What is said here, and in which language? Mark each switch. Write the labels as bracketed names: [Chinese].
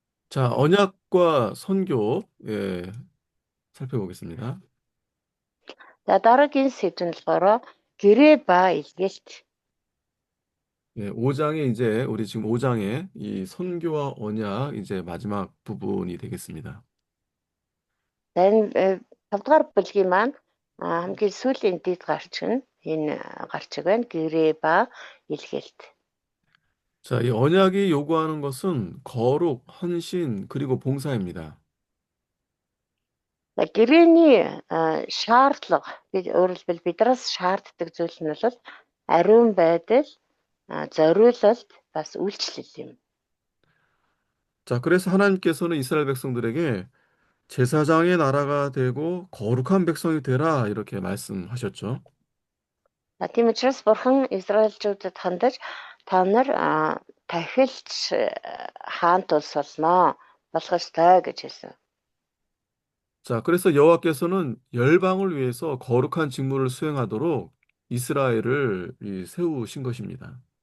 [Korean] 자, 언약과 선교, 예, 살펴보겠습니다. [Mongolian] За дараагийн сэдв нь болохоор гэрээ ба илгээлт. [Korean] 예, 5장에 이제 우리 지금 5장에 이 선교와 언약 이제 마지막 부분이 되겠습니다. [Mongolian] За энэ 5 дугаар бүлгийн маань хамгийн сүүлийн дэд гарчиг байна. Гэрээ ба илгээлт. [Korean] 자, 이 언약이 요구하는 것은 거룩, 헌신, 그리고 봉사입니다. [Mongolian] За гэрээний шаардлага өөрөөр хэлбэл бидраас шаарддаг зүйл нь бол ариун байдал, зориулалт бас үйлчлэл юм. [Korean] 자, 그래서 하나님께서는 이스라엘 백성들에게 제사장의 나라가 되고 거룩한 백성이 되라 이렇게 말씀하셨죠. [Mongolian] За тийм учраас бурхан Израильчуудад хандаж та нар тахилч хаант улс болно болох ёстой гэж хэлсэн. [Korean] 자, 그래서 여호와께서는 열방을 위해서 거룩한 직무를 수행하도록 이스라엘을 세우신 것입니다.